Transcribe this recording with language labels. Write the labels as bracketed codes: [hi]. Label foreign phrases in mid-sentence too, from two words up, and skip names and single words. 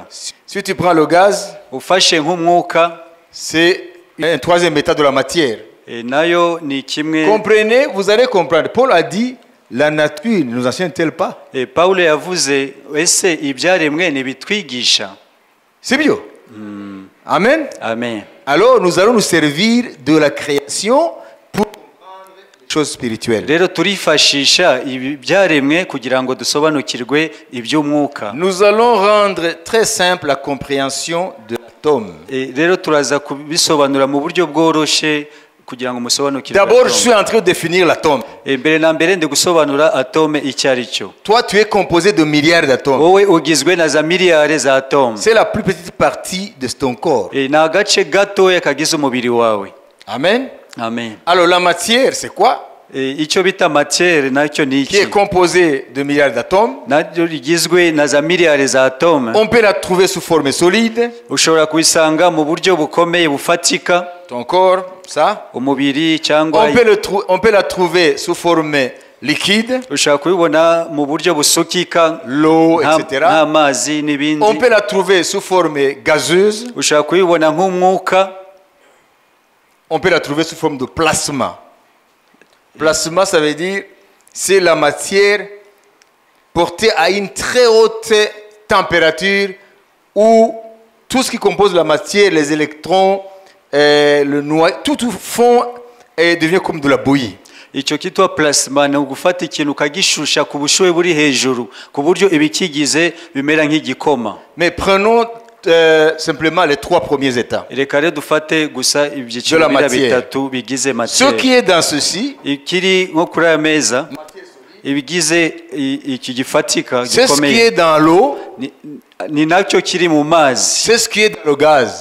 [fr] Si tu prends le gaz, [rw] ufashe nk'umwuka, [fr] c'est un troisième état de la matière. [rw] Nayo ni kimwe. [fr] Comprenez, vous allez comprendre. Paul a dit, la nature ne nous enseigne-t-elle pas? [rw] Paulo yavuze ese ibyaremwe nibitwigisha. [fr] C'est bien. Amen. [rw] Amen. [fr] Alors nous allons nous servir de la création pour comprendre les choses spirituelles. [rw] Rero turifashisha ibyaremwe kugira ngo dusobanukirwe iby'umwuka. [fr] Nous allons rendre très simple la compréhension de l'atome. [rw] Rero turaza kubisobanura mu buryo bworoshe kugira ngo musobanukirwe. [fr] D'abord, je suis en train de définir l'atome. [rw] Mbere na mbere ndi gusobanura atome icyo ari cyo. [fr] Toi, tu es composé de milliards d'atomes. [rw] Wowe ugizwe na za miliyari za atome. [fr] C'est la plus petite partie de ton corps. [rw] Ni agace gatoya kagize umubiri wawe. [fr] Amen. [rw] Amen. [fr] Alors la matière, c'est quoi? [rw] Icyo bita matière nacyo ni iki? [fr] Qui est composée de milliards d'atomes. [rw] Nacyo rigizwe na za miliyari za atome. [fr] On peut la trouver sous forme solide. [rw] Ushobora kuyisanga mu buryo bukomeye bufatika. [fr] Ton corps, ça. [rw] Umubiri cyangwa [fr] on peut la trouver sous forme liquide. [rw] Ushobora kuyibona mu buryo busukika, [fr] l'eau, etc. [rw] N'amazi n'ibindi. [fr] On peut la trouver sous forme gazeuse. [rw] Ushobora kuyibona nk'umwuka. [fr] On peut la trouver sous forme de plasma. Plasma, ça veut dire c'est la matière portée à une très haute température où tout ce qui compose la matière, les électrons, le noyau, tout fond et devient comme de la bouillie. [rw] Icyo kitwa plasma ni ugufata ikintu ukagishusha ku bushuhe buri hejuru ku buryo ibikigize bimera nk'igikoma. [fr] Mais prenons simplement les trois premiers états de la matière. Ce qui est dans ceci, c'est ce qui est dans l'eau, c'est ce qui est dans le gaz.